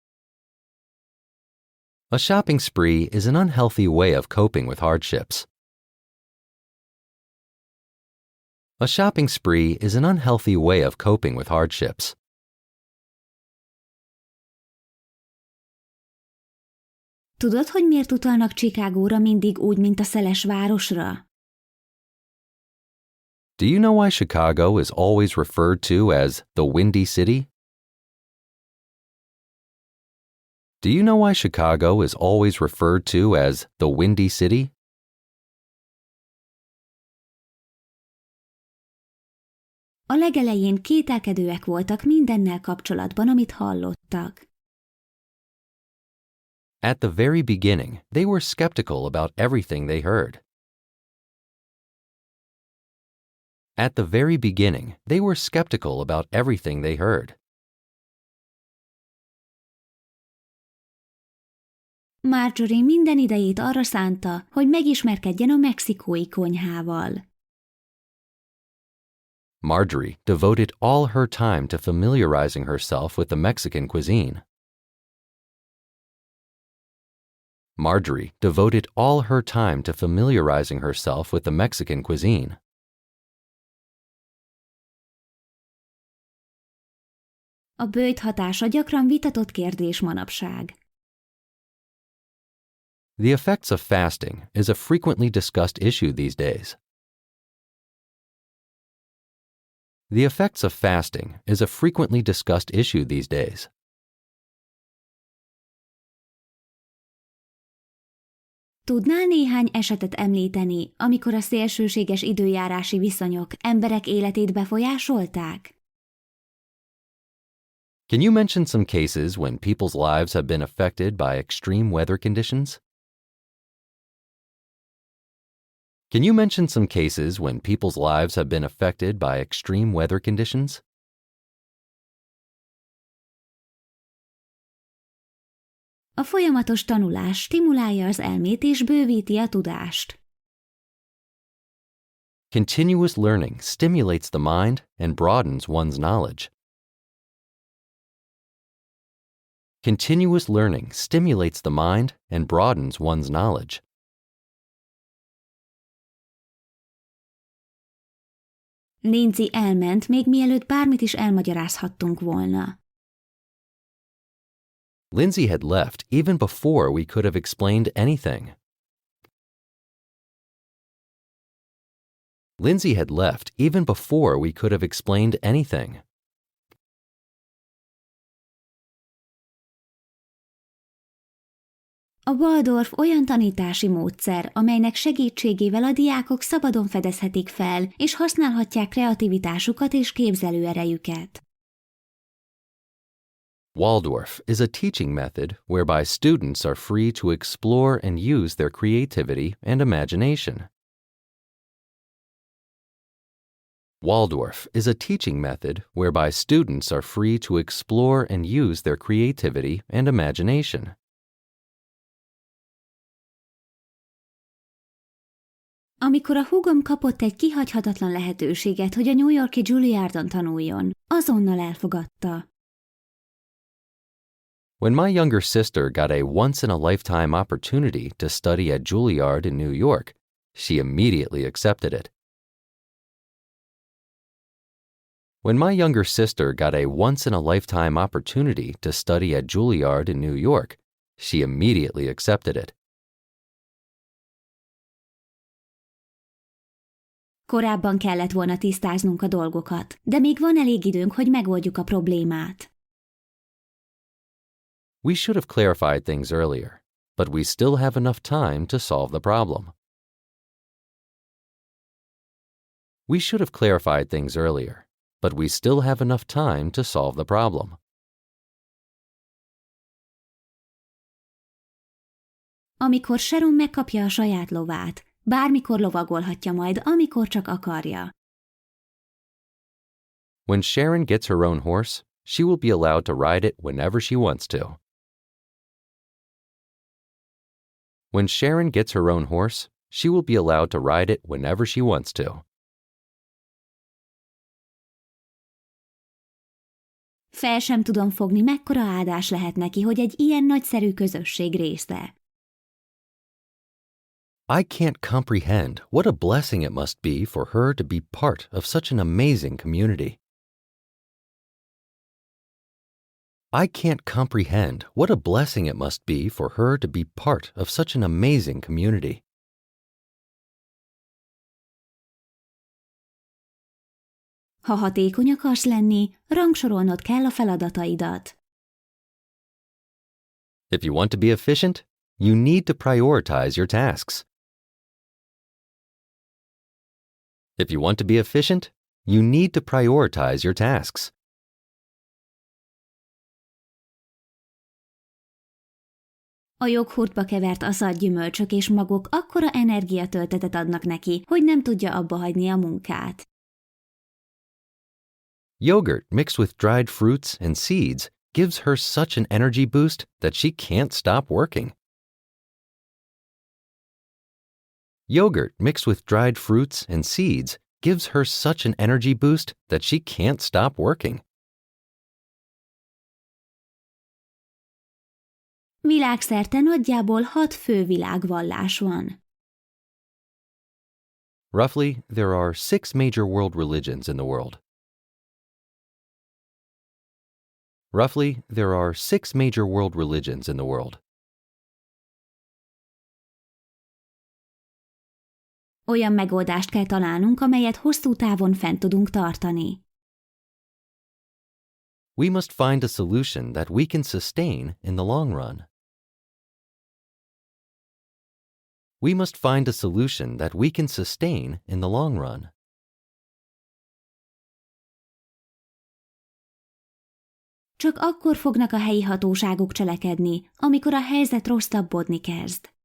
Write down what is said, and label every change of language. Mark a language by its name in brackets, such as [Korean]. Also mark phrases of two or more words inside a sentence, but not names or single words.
[English] A shopping spree is an unhealthy way of coping with hardships. A shopping spree is an unhealthy way of coping with hardships. [Hungarian] Tudod, hogy miért utalnak Chicagóra mindig úgy, mint a szeles városra? [English] Do you know why Chicago is always referred to as the Windy City? Do you know why Chicago is always referred to as the Windy City? [Hungarian] A legelején kételkedőek voltak mindennel kapcsolatban, amit hallottak. [English] At the very beginning, they were skeptical about everything they heard. At the very beginning, they were skeptical about everything they heard. [Hungarian] Marjorie minden idejét arra szánta, hogy megismerkedjen a mexikói konyhával. [English] Marjorie devoted all her time to familiarizing herself with the Mexican cuisine. Marjorie devoted all her time to familiarizing herself with the Mexican cuisine. [Hungarian] A böjt hatása gyakran vitatott kérdés manapság. [English] The effects of fasting is a frequently discussed issue these days. The effects of fasting is a frequently discussed issue these days. [Hungarian] Tudnál néhány esetet említeni, amikor a szélsőséges időjárási viszonyok emberek életét befolyásolták? [English] Can you mention some cases when people's lives have been affected by extreme weather conditions? Can you mention some cases when people's lives have been affected by extreme weather conditions? [Hungarian] A folyamatos tanulás stimulálja az elmét és bővíti a tudást. [English] Continuous learning stimulates the mind and broadens one's knowledge. Continuous learning stimulates the mind and broadens one's knowledge. [Hungarian] Lindsay elment, még mielőtt bármit is elmagyarázhattunk volna. [English] Lindsay had left even before we could have explained anything. Lindsay had left even before we could have explained anything. [Hungarian] A Waldorf olyan tanítási módszer, amelynek segítségével a diákok szabadon fedezhetik fel, és használhatják kreativitásukat és képzelőerejüket. [English] Waldorf is a teaching method whereby students are free to explore and use their creativity and imagination. Waldorf is a teaching method whereby students are free to explore and use their creativity and imagination. [Hungarian] Amikor a húgom kapott egy kihagyhatatlan lehetőséget, hogy a New York-i Juilliardon tanuljon, azonnal elfogadta. [English] When my younger sister got a once-in-a-lifetime opportunity to study at Juilliard in New York, she immediately accepted it. When my younger sister got a once-in-a-lifetime opportunity to study at Juilliard in New York, she immediately accepted it. [Hungarian] Korábban kellett volna tisztáznunk a dolgokat, de még van elég időnk, hogy megoldjuk a problémát. [English] We should have clarified things earlier, but we still have enough time to solve the problem. We should have clarified things earlier, but we still have enough time to solve the problem. [Hungarian] Amikor Sharon megkapja a saját lovát, bármikor lovagolhatja majd, amikor csak akarja. [English] When Sharon gets her own horse, she will be allowed to ride it whenever she wants to. When Sharon gets her own horse, she will be allowed to ride it whenever she wants to. [Hungarian] Fel sem tudom fogni, mekkora áldás lehet neki, hogy egy ilyen nagyszerű közösség része. [English] I can't comprehend what a blessing it must be for her to be part of such an amazing community. I can't comprehend what a blessing it must be for her to be part of such an amazing community. [Hungarian] Ha hatékony akarsz lenni, rangsorolnod kell a feladataidat. [English] If you want to be efficient, you need to prioritize your tasks. If you want to be efficient, you need to prioritize your tasks. [Hungarian] A joghurtba kevert aszalgyümölcsök és magok akkora energiatöltetet adnak neki, hogy nem tudja abba hagyni a munkát. [English] Yogurt mixed with dried fruits and seeds gives her such an energy boost that she can't stop working. Yogurt mixed with dried fruits and seeds gives her such an energy boost that she can't stop working. [Hungarian] Világszerte nagyjából 6 fő világvallás van. [English] Roughly, there are 6 major world religions in the world. Roughly, there are 6 major world religions in the world. [Hungarian] Olyan megoldást kell találnunk, amelyet hosszú távon fent tudunk tartani. [English] We must find a solution that we can sustain in the long run. We must find a solution that we can sustain in the long run. [Hungarian] Csak akkor fognak a helyi hatóságok cselekedni, amikor a helyzet rosszabbodni kezd.